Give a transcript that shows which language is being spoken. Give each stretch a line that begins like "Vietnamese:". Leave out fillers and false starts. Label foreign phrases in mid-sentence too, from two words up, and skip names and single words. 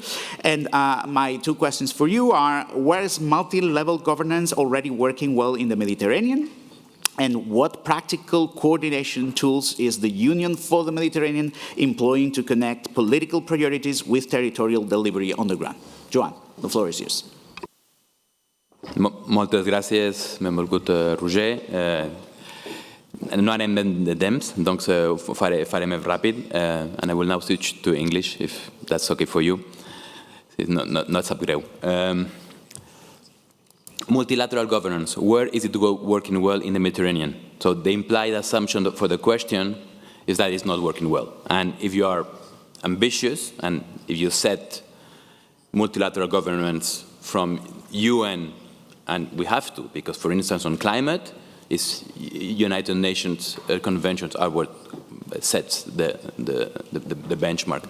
English: And my 2 questions for you are, where is multi-level governance already working well in the Mediterranean? And what practical coordination tools is the Union for the Mediterranean employing to connect political priorities with territorial delivery on the ground? Joan, the floor is yours.
Catalan: Moltes gràcies, benvolgut Roger. No anem de temps, doncs ho faré més ràpid.
English: And I will now switch to English, if that's okay for you.
Catalan: No sap greu.
English: Multilateral governance, where is it working well in the Mediterranean? So the implied assumption for the question is that it's not working well. And if you are ambitious, and if you set multilateral governance from UN, and we have to, because for instance on climate, United Nations conventions are what sets the benchmark.